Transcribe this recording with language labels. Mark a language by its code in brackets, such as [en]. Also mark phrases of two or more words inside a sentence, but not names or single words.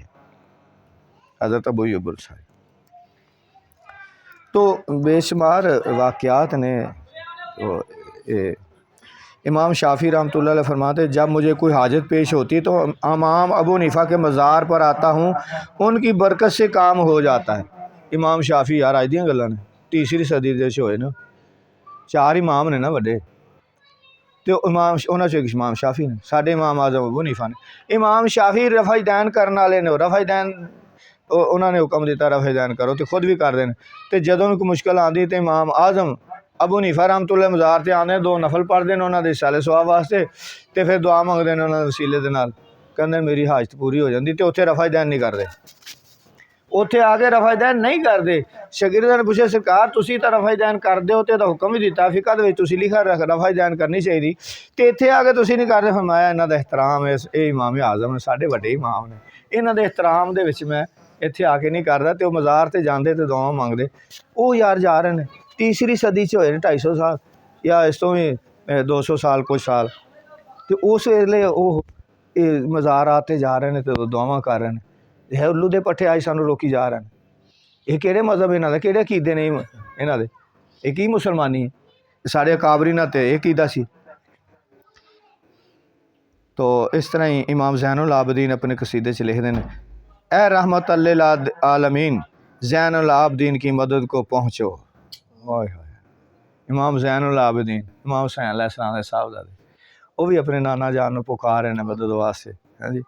[ur] حضرت ابو ایوب انصاری تو بے شمار واقعات نے امام شافعی رحمۃ اللہ علیہ فرماتے جب مجھے کوئی حاجت پیش ہوتی تو امام ابو حنیفہ کے مزار پر آتا ہوں، ان کی برکت سے کام ہو جاتا ہے۔ [pa] امام شافعی یار آج دیاں گلاں نے 3 صدی دے ہوئے نا، 4 امام نے نا وڈے، تو امام انہاں چوں امام شافعی نے، ساڈے امام اعظم ابو حنیفہ نے۔ امام شافعی رفع دین کرن والے نے، رفع دین انہوں نے حکم دیتا رفع دین کرو تو خود بھی کر دین، تو جدوں کوئی مشکل آندی تو امام اعظم ابو حنیفہ رحمۃ اللہ مزار تے آنے 2 نفل پڑھ دین انہاں دے رسالے ثواب واسطے، تے پھر دعا منگدے نے انہاں دے وسیلے دے نال، کہندے میری حاجت پوری ہو جاندی، تے اوتھے رفع دین نہیں کردے، اوتھے آگے رفع دین نہیں کردے۔ شاگرداں نے پوچھا سرکار تسی تا رفع دین کردے ہو تے دا حکم بھی دیتا فقہ دے وچ تسی لکھا رفع دین کرنی چاہیے، تے ایتھے آ کے تسی نہیں کردے۔ فرمایا انہاں دا احترام ہے، اے امام اعظم نے ساڈے وڈے امام نے، انہاں دے احترام دے وچ میں ایتھے آ کے نہیں کردا، تے او مزار تے جاندے تے دعا منگدے۔ او یار جا رہے نے 3 صدی چ ہوئے نے 250 سال یا اس تو بھی 200 سال کچھ سال، تو اس ویلے وہ مزارات تے جا رہے ہیں تو دعاواں کر رہے ہیں۔ الو دے پٹھے آج سانو روکی جا رہے ہیں، یہ کہڑے مذہب انہاں دے، کہڑے عقیدے نے انہاں دے، یہ کی مسلمانی ہے، ساڑے اکابری نہ تے یہ عقیدہ سی۔ [ur] تو اس طرح ہی امام زین العابدین اپنے قصیدے چ لکھ دیں اے رحمت للعالمین زین العابدین کی مدد کو پہنچو۔ امام زین العابدین امام حسین علیہ السلام کے صاحبزادے، وہ بھی اپنے نانا جان کو پکار رہے ہیں مدد واسطے، ہاں جی۔